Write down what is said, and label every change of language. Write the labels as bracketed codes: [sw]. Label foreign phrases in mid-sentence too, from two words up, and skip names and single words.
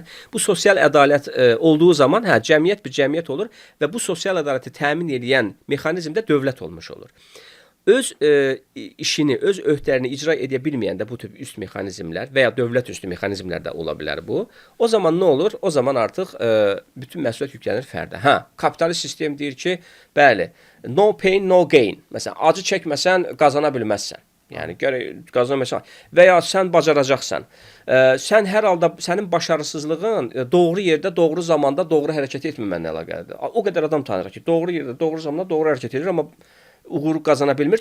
[az] Bu sosial ədalət olduğu zaman cəmiyyət bir cəmiyyət olur və bu sosial ədaləti təmin edən mexanizm də dövlət olmuş olur. Öz işini, öz öhdələrini icra edə bilməyəndə bu tip üst mexanizmlər və ya dövlət üstü mexanizmlər də ola bilər bu. O zaman nə olur? O zaman artıq bütün məsuliyyət yüklənir fərdə. Kapitalist sistem deyir ki, bəli, [en] no pain, no gain. [az] Məsələn, acı çəkməsən qazana bilməzsən. Yəni gərək qazanmasan və ya sən bacaracaqsan. Sən hər halda sənin başarısızlığın doğru yerdə, doğru zamanda doğru hərəkət etməməklə əlaqəlidir. O qədər adam tanıyır ki, doğru yerdə, doğru zamanda doğru hərəkət edir, amma uğuru qazana bilmir.